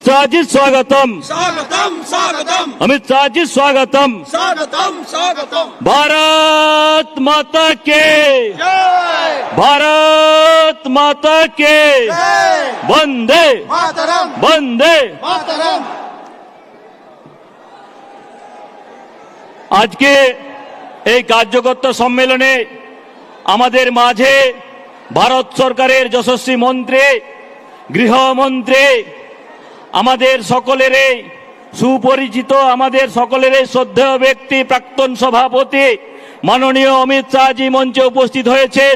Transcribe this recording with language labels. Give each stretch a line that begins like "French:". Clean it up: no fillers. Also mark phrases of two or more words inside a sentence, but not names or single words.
Hindi: शाह जी स्वागतम, स्वागतम स्वागतम, अमित शाह जी स्वागतम। स्वागतम स्वागतम। भारत माता के, जय भारत माता के, जय वंदे मातरम, वंदे। मातरम।
Bangla: আজকে এই কার্যকর্তা সম্মেলনে আমাদের মাঝে ভারত সরকারের যশস্বী মন্ত্রী, গৃহমন্ত্রী, আমাদের সকলেরই সুপরিচিত, আমাদের সকলেরই শ্রদ্ধেয় ব্যক্তি, প্রাক্তন সভাপতি মাননীয় অমিত শাহজি মঞ্চে উপস্থিত হয়েছেন।